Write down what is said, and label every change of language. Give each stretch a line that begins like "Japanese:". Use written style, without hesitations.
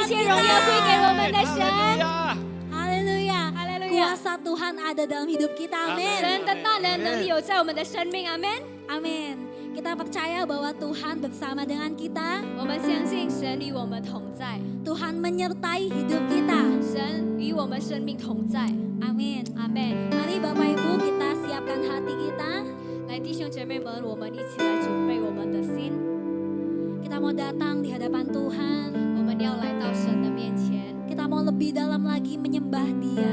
Chinese: 一切荣耀归给我们的神。
Indonesian: Haleluya. Haleluya. Kuasa Tuhan ada dalam hidup kita. Amin.
Chinese: 神的大能能力有在我们的生命，阿门。
Indonesian: Amin. Kita percaya bahwa Tuhan bersama dengan kita.
Chinese: 我们相信神与我们同在，
Indonesian: Tuhan menyertai hidup kita.
Chinese: 神与我们生命同在，
Indonesian: Amin.
Chinese: 阿门。
Indonesian: Mari Bapak Ibu kita siapkan hati kita.
Chinese: 来，弟兄姐妹们，我们一起来准备我们的心，
Indonesian: Kita mau datang di hadapan Tuhan.
Chinese: 我们要来到神的面前，
Indonesian: Kita mau lebih dalam lagi menyembah Dia.